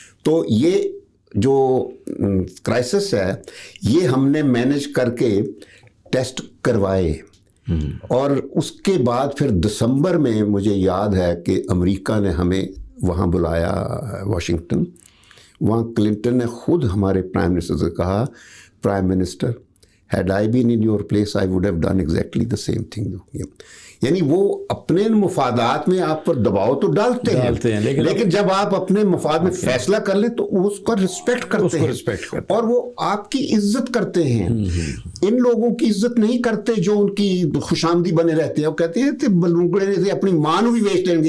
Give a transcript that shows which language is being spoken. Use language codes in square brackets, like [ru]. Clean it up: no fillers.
[ur] تو یہ جو کرائسس ہے یہ ہم نے مینیج کر کے ٹیسٹ کروائے, اور اس کے بعد پھر دسمبر میں مجھے یاد ہے کہ امریکہ نے ہمیں وہاں بلایا واشنگٹن. وہاں کلنٹن نے خود ہمارے پرائم منسٹر [en] سے کہا, prime minister had I been in your place I would have done exactly the same thing. [ur] یعنی وہ اپنے مفادات میں آپ پر دباؤ تو ڈالتے ہیں لیکن جب آپ اپنے مفاد میں فیصلہ کر لیں تو اس کا رسپیکٹ کرتے ہیں, اور وہ آپ کی عزت کرتے ہیں. ان لوگوں کی عزت نہیں کرتے جو ان کی خوش آمدی بنے رہتے ہیں. وہ کہتے ہیں بلونگڑے نے اپنی ماں بھی بیچ لیں گے.